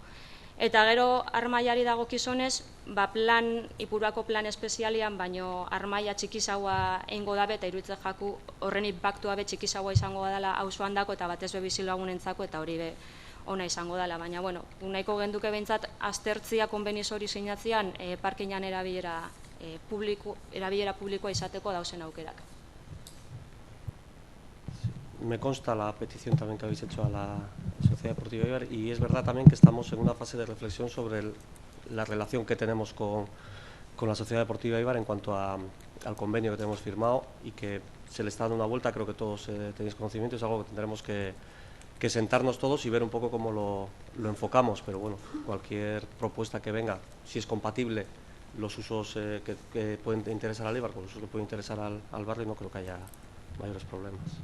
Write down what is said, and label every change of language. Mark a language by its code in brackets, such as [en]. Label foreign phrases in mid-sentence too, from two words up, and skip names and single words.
[eu] Eta gero armaiari dagokizunez, Ipuruako plan espezialian, baino armaia txikizagoa eingo dabe eta iruditzen jaku horren inpaktua be txikizagoa izango dela auzo handako eta batez be bizilagunentzako eta hori be ona izango dela. Baina, nahiko genduke behintzat aztertzia konbenizo hori sinatzean parkinan erabilera publikoa izateko dauzen aukerak. [es] Me consta la petición también que habéis hecho a la Sociedad Deportiva Eibar y es verdad también que estamos en una fase de reflexión sobre la relación que tenemos con la Sociedad Deportiva Eibar en cuanto al convenio que tenemos firmado y que se le está dando una vuelta, creo que todos tenéis conocimiento, es algo que tendremos que sentarnos todos y ver un poco cómo lo enfocamos, pero cualquier propuesta que venga, si es compatible los usos que pueden interesar al Eibar con los usos que pueden interesar al barrio, no creo que haya mayores problemas.